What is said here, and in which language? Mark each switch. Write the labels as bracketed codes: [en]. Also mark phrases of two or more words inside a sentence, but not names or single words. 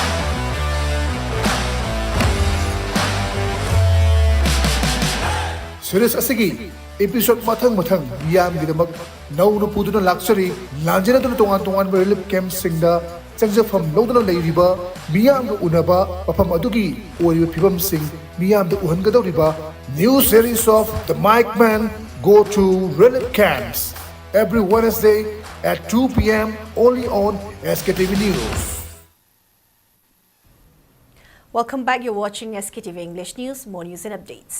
[mni] Series asigi episode mathang miyam gidamak nauna puduna luxury lanjana tongan [en] relief camps [mni] singda changjafam loduna leiriba miyam ga unaba pafam adugi oriba phibam sing miyam da uhangadoriba [en] new series of The Mic Men Go to Relief Camps every Wednesday at 2 p.m. only on Sktv's News. Welcome back. You're watching Sktv's English News. More news and updates.